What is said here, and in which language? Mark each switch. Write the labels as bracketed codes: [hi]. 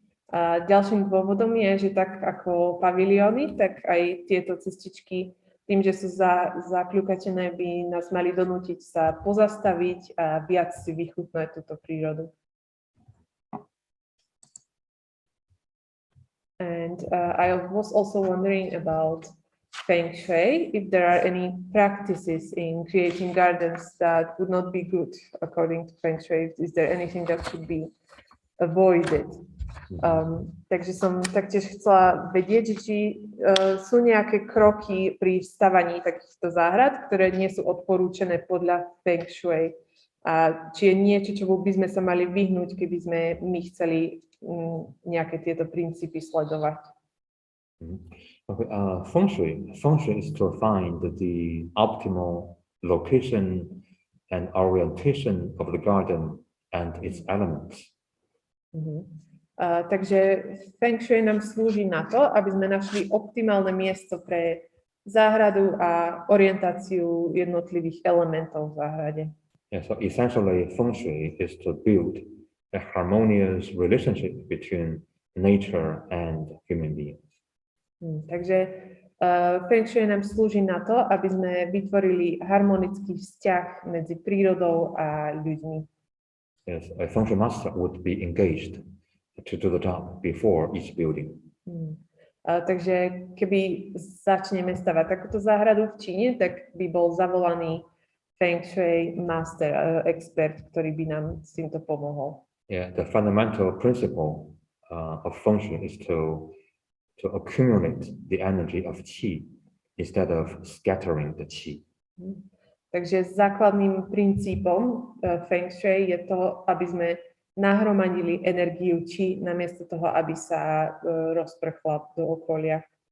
[sk] A ďalším dôvodom je, že tak ako pavilióny, tak aj tieto cestičky, tým, že sú zakľukatené, by nás mali donútiť sa pozastaviť a viac si vychutnať túto prírodu. [en] And I was also wondering about Feng Shui, if there are any practices in creating gardens that would not be good according to Feng Shui. Is there anything that should be avoided? [sk] Takže som taktiež chcela vedieť, či sú nejaké kroky pri stavaní takýchto záhrad, ktoré nie sú odporúčené podľa Feng Shui. A či je niečo, čo by sme sa mali vyhnúť, keby sme my chceli nejaké tieto princípy sledovať. [en] Okay, Feng Shui is to find the optimal location and orientation of the garden and its elements. [sk] Takže Feng Shui nám slúži na to, aby sme našli optimálne miesto pre záhradu a orientáciu jednotlivých elementov v záhrade. [en] Yeah, so essentially Feng Shui is to build a harmonious relationship between nature and human beings. [sk] Takže Feng Shui nám slúži na to, aby sme vytvorili harmonický vzťah medzi prírodou a ľuďmi. [en] Yes, a Feng Shui master would be engaged to do the job before each building. [sk] Takže keby začneme stavať takúto záhradu v Číne, tak by bol zavolaný Feng Shui master, expert, ktorý by nám s týmto pomohol. [en] Yeah, the fundamental principle of Feng Shui is to accumulate the energy of qi instead of scattering the qi. [sk] Takže základným princípom Feng Shui je to, aby sme nahromadili energiu qi namiesto toho, aby sa rozprchla do okolia.